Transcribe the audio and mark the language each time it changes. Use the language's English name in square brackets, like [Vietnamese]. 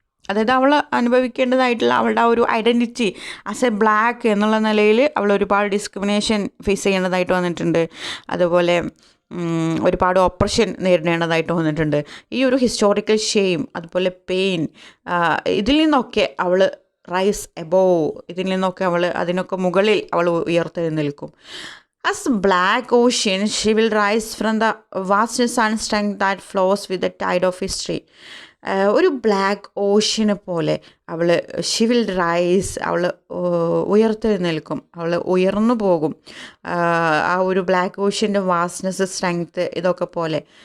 [Malayalam] അതായത് അവൾ അനുഭവിക്കേണ്ടതായിട്ടുള്ള അവളുടെ ആ ഒരു ഐഡൻറ്റിറ്റി [English] as a black [Malayalam] എന്നുള്ള നിലയിൽ അവൾ ഒരുപാട് ഡിസ്ക്രിമിനേഷൻ ഫേസ് ചെയ്യേണ്ടതായിട്ട് വന്നിട്ടുണ്ട്. അതുപോലെ ഒരുപാട് ഓപ്പറേഷൻ നേരിടേണ്ടതായിട്ട് വന്നിട്ടുണ്ട്. ഈ ഒരു ഹിസ്റ്റോറിക്കൽ ഷെയിം, അതുപോലെ പെയിൻ, ഇതിൽ നിന്നൊക്കെ അവൾ [English] rise above, [Malayalam] ഇതിൽ നിന്നൊക്കെ അതിനൊക്കെ മുകളിൽ അവൾ ഉയർത്തെഴുന്നേൽക്കും. [English] As black ocean, she will rise from the vastness and strength that flows with the tide of history. [Malayalam] ഒരു ബ്ലാക്ക് ഓഷ്യനെ പോലെ അവൾ [English] she will rise, [Malayalam] അവൾ ഉയർത്തെഴുന്നേൽക്കും, അവൾ ഉയർന്നു പോകും. ആ ഒരു ബ്ലാക്ക് ഓഷ്യൻ്റെ വാസ്റ്റ്നെസ്, സ്ട്രെങ്ത്ത് ഇതൊക്കെ പോലെ.